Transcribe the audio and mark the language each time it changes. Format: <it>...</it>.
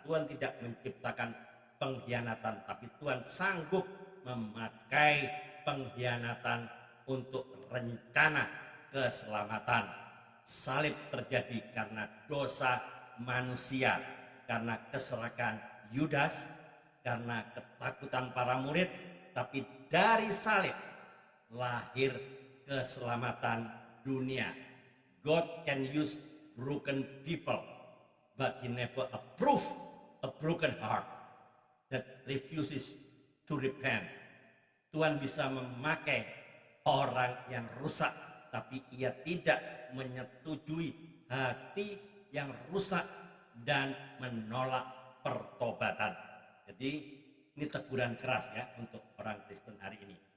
<id>Tuhan tidak menciptakan pengkhianatan, tapi Tuhan sanggup memakai pengkhianatan untuk rencana keselamatan. Salib terjadi karena dosa manusia, karena keserakan Yudas, karena ketakutan para murid, tapi dari salib lahir keselamatan dunia.</id> <en>God can use broken people, but He never approve a broken heart that refuses to repent.</en> <id>Tuhan bisa memakai orang yang rusak, tapi Ia tidak menyetujui hati yang rusak dan menolak pertobatan. Jadi ini teguran keras ya untuk orang Kristen hari ini.</id>